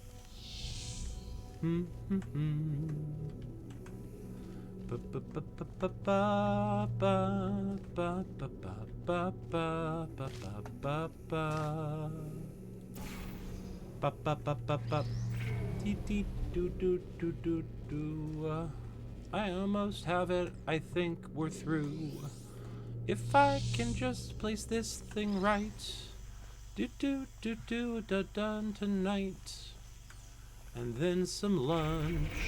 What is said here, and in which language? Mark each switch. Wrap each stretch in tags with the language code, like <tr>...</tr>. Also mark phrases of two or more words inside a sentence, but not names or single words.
<en>Hmm hmm hmm. Ba ba ba ba ba ba ba ba ba ba ba ba ba ba. Ba ba ba ba ba. Dee dee do do do do do. I almost have it. I think we're through. If I can just place this thing right. Do do do do da done tonight. And then some lunch.</en>